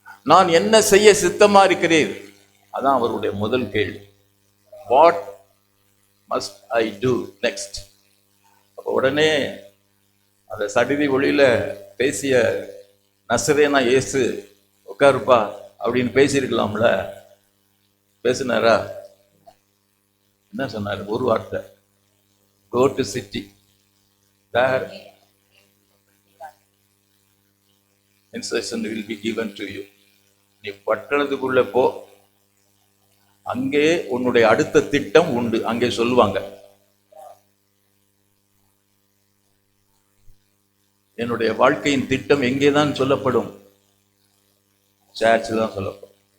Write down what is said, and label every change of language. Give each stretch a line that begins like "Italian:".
Tamil: நான் என்ன செய்ய சித்தமா இருக்கிறேன்? அதான் அவருடைய முதல் கேள்வி.
English: What must I do next?
Tamil: அப்போ உடனே அந்த சடிதி ஒளியில பேசிய நசரேனா இயேசு உட்காருப்பா அப்படின்னு பேசியிருக்கலாம்ல. பேசினாரா? என்ன சொன்னார்? ஒரு வார்த்தை,
English: go to city, there instruction will be given to you.
Tamil: நீ பட்டணத்துக்குள்ள போ, அங்கே உன்னுடைய அடுத்த திட்டம் உண்டு, அங்கே சொல்லுவாங்க. என்னுடைய வாழ்க்கையின் திட்டம் எங்கேதான் சொல்லப்படும்? சர்ச்சில் தான் சொல்லப்படும்.